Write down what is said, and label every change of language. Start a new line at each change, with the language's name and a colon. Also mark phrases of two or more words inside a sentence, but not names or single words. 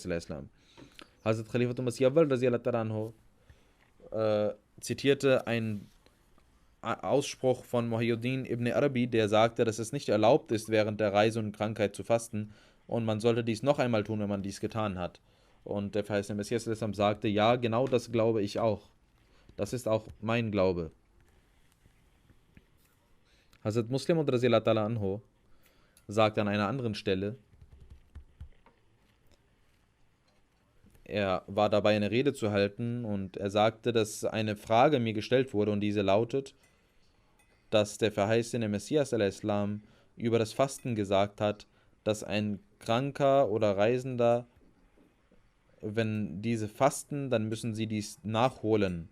German: Hazrat Khalifatul Masih Awwal zitierte ein Ausspruch von Muhyiddin ibn Arabi, der sagte, dass es nicht erlaubt ist, während der Reise und Krankheit zu fasten und man sollte dies noch einmal tun, wenn man dies getan hat. Und der verheißene Messias sagte, ja, genau das glaube ich auch. Das ist auch mein Glaube. Hazrat Muslim und
Arabic: رضي الله تعالى عنه
German: sagt an einer anderen Stelle, er war dabei, eine Rede zu halten und er sagte, dass eine Frage mir gestellt wurde und diese lautet, dass der verheißene Messias al-Islam über das Fasten gesagt hat, dass ein Kranker oder Reisender, wenn diese fasten, dann müssen sie dies nachholen.